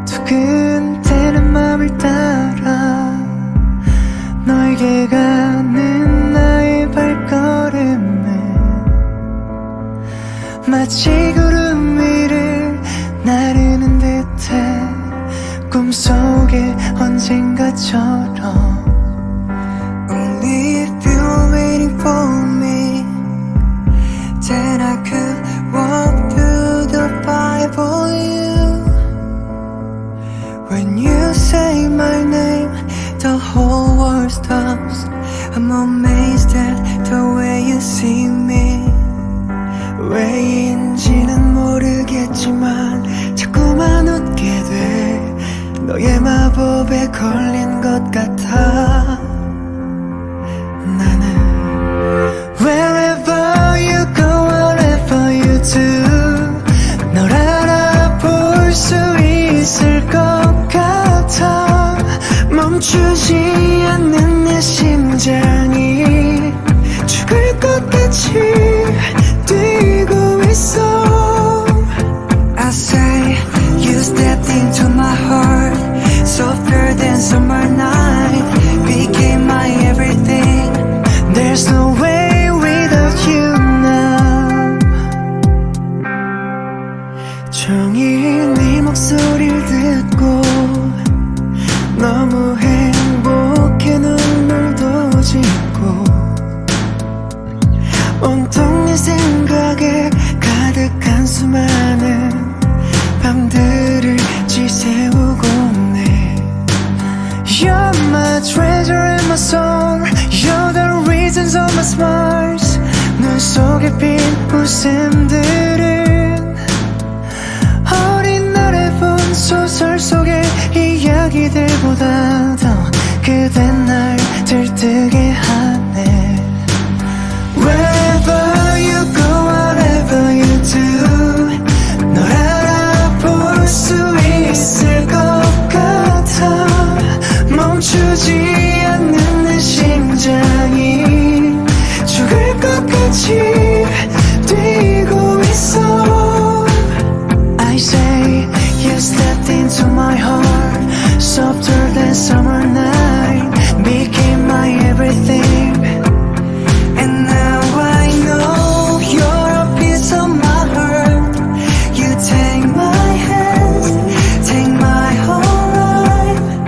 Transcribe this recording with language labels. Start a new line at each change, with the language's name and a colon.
Korean: 두근대는 맘을 따라 너에게 가는 나의 발걸음은 마치 구름 위를 나르는 듯해 꿈속에 언젠가처럼
English: Only if you're waiting for me, then I could walk through the fire for you. When you say my name, the whole world stops. I'm amazed at the way you see me.
Korean: 왜인지는 모르겠지만 자꾸만 웃게 돼. 너의 마법에 걸린 것 같아. 나는
English: Wherever you go, whatever you do
Korean: 널 알아볼 수 있을 것 같아. 멈추지 않는 내 심장이 죽을 것 같이 뛰고 있어.
English: I say you stepped into my heart, softer than summer night, became my everything. There's no way without you now.
Korean: 종일 네 목소리를 듣고 너무 행복해 눈물도 짓고 온통 네 생각에 가득한 수많은 밤들을 지새우고 네
English: You're my treasure and my soul. You're the reasons of my smiles.
Korean: 눈 속에 핀 웃음들은 어린 날에 본 소설 속의 이야기들보다 더 그대 날 들뜨게 하네.
English: Wherever you go, whatever you do
Korean: 널 알아볼 수 있을 것 같아. 멈추지 않는 내 심장이 죽을 것 같이 뛰고 있어.
English: I say you stepped into my heart, softer than summer night, became my everything. And now I know you're a piece of my heart. You take my hand, take my whole life.